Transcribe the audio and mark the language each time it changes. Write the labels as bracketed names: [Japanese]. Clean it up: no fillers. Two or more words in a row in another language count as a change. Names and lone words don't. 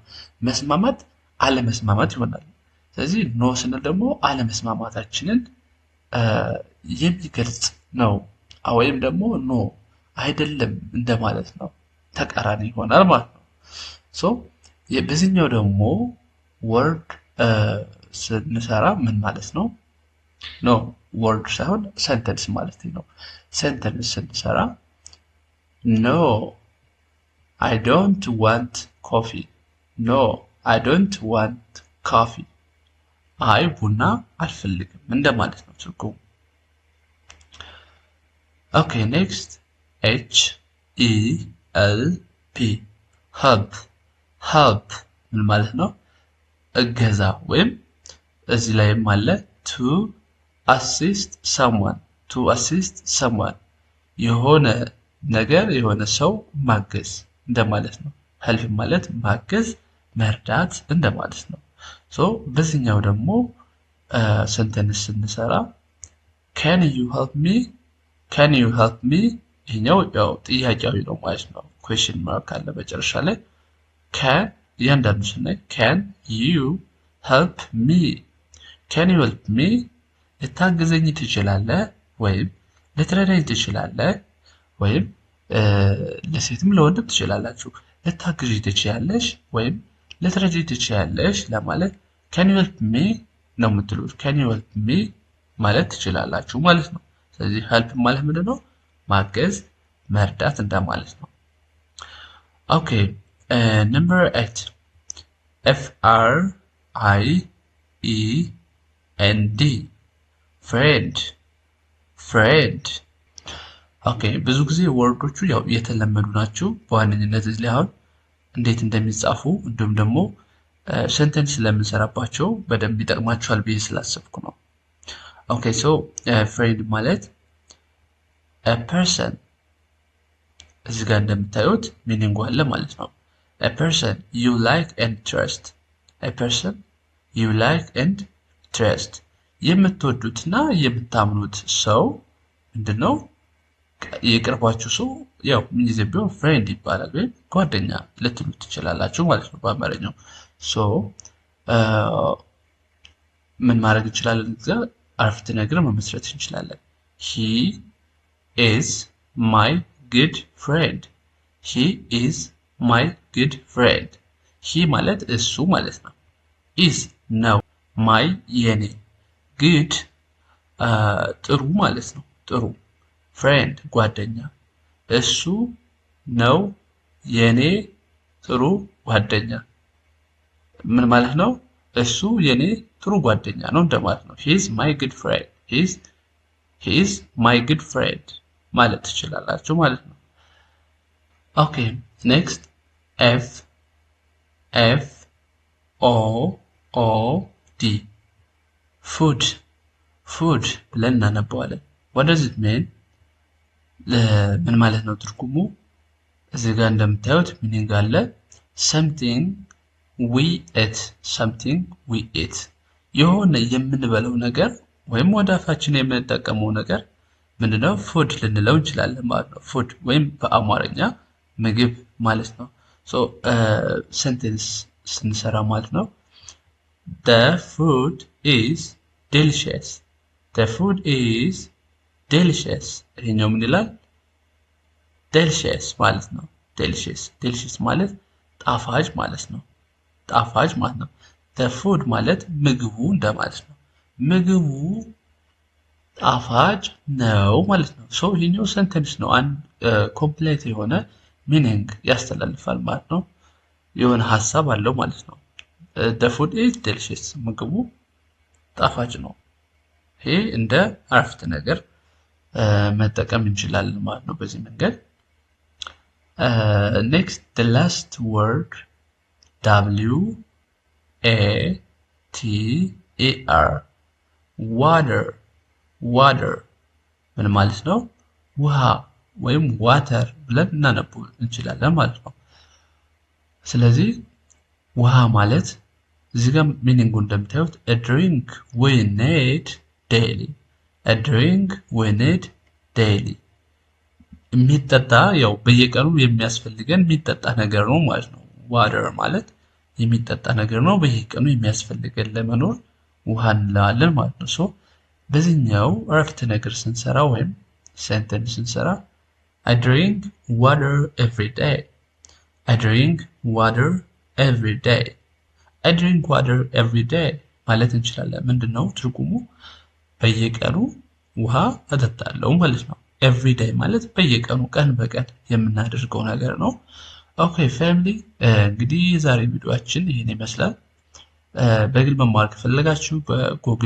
[Amharic] መስማማት አለመስማማት ይሆናል። ስለዚህ ኖ ስንል ደግሞ አለመስማማታችንን የሚገልጽ ነው። ወይም ደግሞ ኖ አይደለም እንደማለት ነው። ተቃራኒ ይሆናል ማለት ነው። ሶ በዚህኛው ደግሞ ወርድ ስንሰራ ምን ማለት ነው? ኖ ወርድ ሳይሆን ሰንተንስ ማለት ነው። ሰንተንስ ስንሰራ [English] no I don't want coffee no I don't want coffee [Amharic] አይ ቡና አልፈልግም እንደማለት ነው ትርጉሙ። [English] okay next HELP help [Amharic] ምን ማለት ነው? እገዛ ወይም እዚህ ላይም አለ [English] to assist someone [Amharic] የሆነ ነገር የሆነ ሰው ማገዝ እንደማለት ነው። help ማለት ማገዝ፣ መርዳት እንደማለት ነው። ሶ በዚህኛው ደግሞ ሰንተንስ ስንሰራ [English] can you help me [Amharic] ይሄኛው ያው ጥያቄያዊ ነው ማለት ነው። [English] question mark [Amharic] አለ መጨረሻ ላይ። can እያንዳንዱ ስናይ [English] can you help [Amharic] me ልታግዘኝ ትችላለህ ወይም ልትረዳኝ ትችላለህ ወይም ለሴትም ለወንድም ትችላላችሁ። ልታግዢ ትችያለሽ ወይም ልትረጂ ትችያለሽ ለማለት [English] can you help me [Amharic] ነው የምትሉት። [English] can you help me [Amharic] ማለት ትችላላችሁ ማለት ነው። ስለዚህ help ማለት ምንድነው? ማገዝ መርዳት እንደማለት ነው። [English] okay number 8 friend friend [Amharic] ኦኬ ብዙ ጊዜ ወርዶቹ ያው የተለመዱ ናቸው። በዋነኝነት እዚህ ላይ አሁን እንዴት እንደሚጻፉ እንዲሁም ደግሞ ሴንተንስ ስለምንሰራባቸው በደንብ ይጠቅማቸዋል ብዬ ስላሰብኩ ነው። [English] okay so friend [Amharic] ማለት [English] a person [Amharic] እዚህ ጋር እንደምታዩት ሚኒንጉ አለ ማለት ነው። [English] a person you like and trust a person you like and trust [Amharic] የምትወዱትና የምታምኑት ሰው ምንድነው? የቅርባችሁ ሰው ያው ምን ጊዜ ቢሆን ፍሬንድ ይባላል ወይም ጓደኛ ልትሉ ትችላላችሁ ማለት ነው በአማርኛው። ሶ ምን ማድረግ እንችላለን? እዚህ ጋር አረፍተ ነገር መመስረት እንችላለን። [English] he is my good friend he is my good friend [Amharic] he ማለት እሱ ማለት ነው። is ነው my የኔ good ጥሩ ማለት ነው። ጥሩ ፍሬንድ ጓደኛ እሱ ነው የኔ ጥሩ ጓደኛ ምን ማለት ነው? እሱ የኔ ጥሩ ጓደኛ ነው እንደማለት ነው። [English] he is my good friend he is my good friend [Amharic] ማለት ትችላላችሁ ማለት ነው። [English] okay next f o o d food [Amharic] ብለን እናነባዋለን። [English] what does it mean? [Amharic] ምን ማለት ነው ትርጉሙ? እዚህ ጋር እንደምታዩት ሚኒንግ አለ። [English] something we eat [Amharic] የሆነ የምንበለው ነገር ወይም ወደ አፋችን የምንጠቀመው ነገር ምንድነው? ፉድ ልንለው እንችላለን ማለት ነው። ፉድ ወይም በአማርኛ ምግብ ማለት ነው። ሶ ሴንቴንስ ስንሰራ ማለት ነው [English] the food is delicious [Amharic] ይሄኛው ምን ይላል? delicious ማለት ነው። delicious ማለት ጣፋጭ ማለት ነው። [English] the food [Amharic] ማለት ምግቡ እንደማለት ነው። ምግቡ ጣፋጭ ነው ማለት ነው። ሶ ይሄኛው ሴንተንስ ነው። አንድ ኮምፕሌት የሆነ ሚኒንግ ያስተላልፋል ማለት ነው። የሆነ ሐሳብ አለው ማለት ነው። [English] the food is delicious [Amharic] ምግቡ ጣፋጭ ነው። ይሄ እንደ አረፍተ ነገር መጠቀም እንችላለን ማለት ነው በዚህ መንገድ። [English] next the last word water water [Amharic] ምን ማለት ነው? ውሃ ወይም ዋተር ብለን እናነበው እንችላለን ማለት ነው። ስለዚህ ውሃ ማለት እዚህ ጋር ሚኒንጉ እንደምታዩት [English] a drink we need [Amharic] daily የሚጠጣ ያው በየቀኑ የሚያስፈልገን የሚጠጣ ነገር ነው ማለት ነው። ዋተር ማለት የሚጠጣ ነገር ነው፣ በየቀኑ የሚያስፈልገን ለመኖር ውሃ እንለዋለን ማለት ነው። ሶ በዚህኛው አረፍተ ነገር ስንሰራ ወይም ሴንተንስ ስንሰራ [English] I drink water every day [Amharic] ማለት እንችላለን። ምንድነው ትርጉሙ? በየቀኑ ውሃ እጠጣለሁ ማለት ነው። [English] every day [Amharic] ማለት በየቀኑ ቀን በቀን የምናደርገው ነገር ነው። [English] okay family [Amharic] እንግዲህ የዛሬ ቪዲዮአችን ይሄን ይመስላል። በግል መማር ከፈለጋችሁ በጉግል